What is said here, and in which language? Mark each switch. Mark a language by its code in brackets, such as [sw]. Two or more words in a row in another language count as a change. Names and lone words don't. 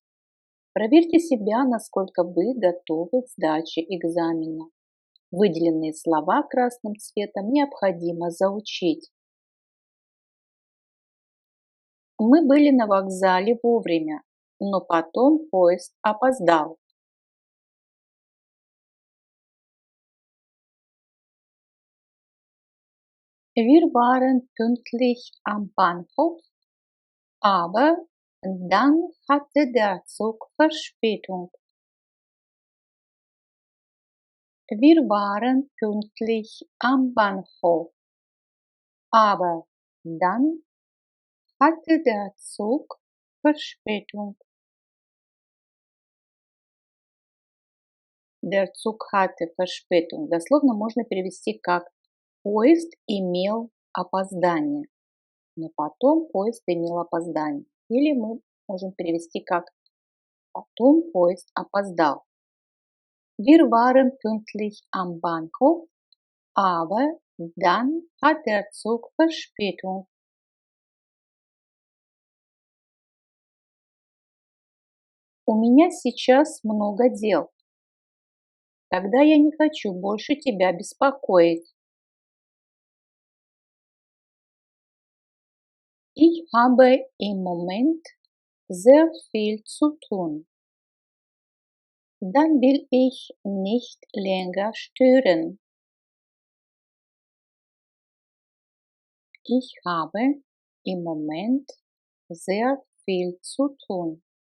[ru] Проверьте себя, насколько вы готовы к сдаче экзамена. Выделенные слова красным цветом необходимо заучить. Мы были на вокзале вовремя, но потом поезд опоздал. [de] Wir waren pünktlich am Bahnhof, aber dann hatte der Zug Verspätung. Wir waren pünktlich am Bahnhof, aber dann hatte der Zug Verspätung. Der Zug hatte Verspätung. [ru] Дословно можно перевести как поезд имел опоздание. Но потом поезд имел опоздание. Или мы можем перевести как потом поезд опоздал. [de] Wir waren pünktlich am Bahnhof, aber dann hat der Zug Verspätung. [ru] У меня сейчас много дел. Тогда я не хочу больше тебя беспокоить. [de] Ich habe im Moment sehr viel zu tun. Dann will ich nicht länger stören. Ich habe im Moment sehr viel zu tun.